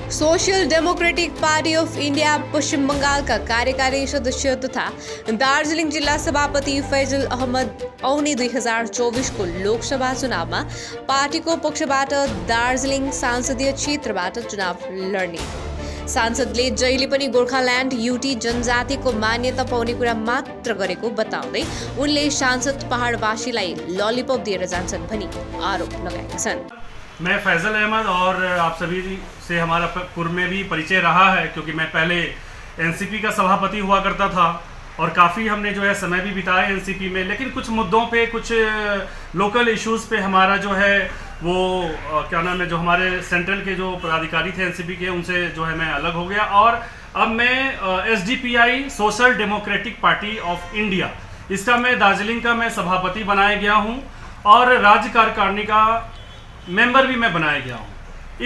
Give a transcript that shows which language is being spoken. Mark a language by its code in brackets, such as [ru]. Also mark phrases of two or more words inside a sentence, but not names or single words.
[ne] सोशल डेमोक्रेटिक पार्टी ऑफ इंडिया पश्चिम बंगाल का कार्यकारी सदस्य तथा दार्जिलिङ जिल्ला सभापति फैजल अहमद औनी 2024 को लोकसभा चुनावमा पार्टीको पक्षबाट दार्जिलिङ संसदीय क्षेत्रबाट चुनाव लड्ने। सांसदले जहिले पनि गोर्खाल्यान्ड युटी जनजातिको मान्यता पाउने कुरा मात्र गरेको बताउँदै उनले सांसद पहाडवासीलाई ललिपप दिएर जान्छन् भनी आरोप लगाएका छन्। [hi] मैं फैजल अहमद और आप सभी से हमारा पूर्व में भी परिचय रहा है, क्योंकि मैं पहले एनसीपी का सभापति हुआ करता था और काफ़ी हमने जो है समय भी बिताया एनसीपी में। लेकिन कुछ मुद्दों पे, कुछ [en] local issues [hi] पे हमारा जो है वो क्या नाम है, जो हमारे सेंट्रल के जो पदाधिकारी थे एनसीपी के, उनसे जो है मैं अलग हो गया और अब मैं एसडीपीआई सोशल डेमोक्रेटिक पार्टी ऑफ इंडिया, इसका मैं दार्जिलिंग का मैं सभापति बनाया गया हूँ और राज्य कार्यकारिणी का मेंबर भी मैं बनाया गया हूँ।